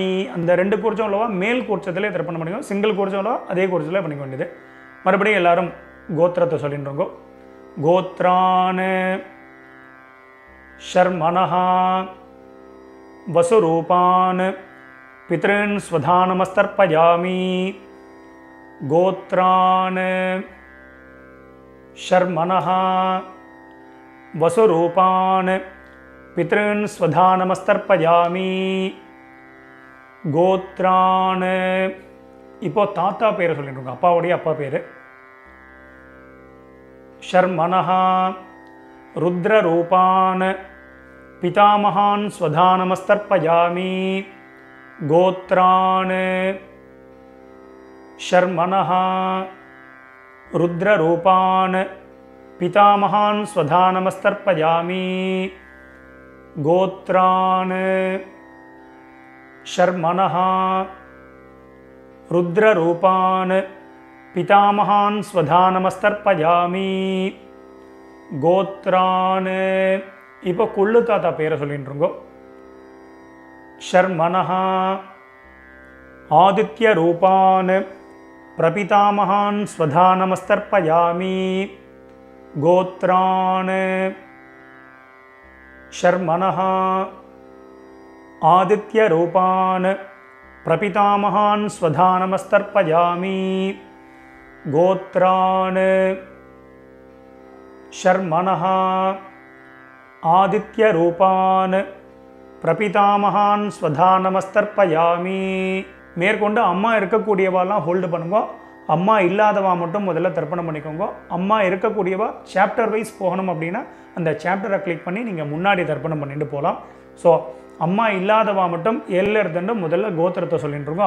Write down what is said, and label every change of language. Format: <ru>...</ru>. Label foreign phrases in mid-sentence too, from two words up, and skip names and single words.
<ta>அந்த 2 கூர்ச்சம் உள்ளவா மேல் கூர்ச்சத்திலே தர்ப்பணம் பண்ணிக்கோ. சிங்கிள் கூர்ச்சம் உள்ளவா அதே கூர்ச்சத்தில் பண்ணிக்க வேண்டியது. மறுபடியும் எல்லாரும் கோத்திரத்தை சொல்லிட்டு இருக்கோம்.</ta> <sa>गोत्रान् शर्मणः वसुरूपान् पितॄन् स्वधानमस्तर्पयामि गोत्रान् शर्मणः वसुरूपान् पितॄन् स्वधानमस्तर्पयामि गोत्रान्</sa> <ta>இப்போ தாத்தா பேரை சொல்லிட்டு அப்பாவுடைய அப்பா பேர்</ta> <sa>शर्मणः रुद्ररूपान् पितामहान् स्वधानमस्तर्पयामि गोत्रान् शर्मणः रुद्ररूपान् पितामहान् स्वधानमस्तर्पयामि गोत्रान् शर्मणः रुद्ररूपान् पितामहान् स्वधानमस्तर्पयामि गोत्रान्</sa> <ta>இப்போ குள்ளு தாத்தா பேரை சொல்லிட்டுருங்கோ</ta> <sa>शर्मणः आदित्यरूपान् प्रपितामहान् स्वधानमस्तर्पयामि गोत्रान् शर्मणः आदित्यरूपान् प्रपितामहान् स्वधानमस्तर्पयामि गोत्रान् शर्मणः आदित्यरूपान् प्रपितामहान् स्वधानमस्तर्पयामि</sa> <ta>மேற்கொண்டு அம்மா இருக்கக்கூடியவாலாம் ஹோல்டு பண்ணுங்க. அம்மா இல்லாதவா மட்டும் முதல்ல தர்ப்பணம் பண்ணிக்கோங்க. அம்மா இருக்கக்கூடியவா</ta> <en>chapter wise</en> <ta>போகணும் அப்படின்னா அந்த சாப்டரை கிளிக் பண்ணி நீங்கள் முன்னாடி தர்ப்பணம் பண்ணிட்டு போகலாம். ஸோ அம்மா இல்லாதவா மட்டும் எல்ல இருந்துட்டு முதல்ல கோத்திரத்தை சொல்லிட்டு இருக்கோம்.</ta>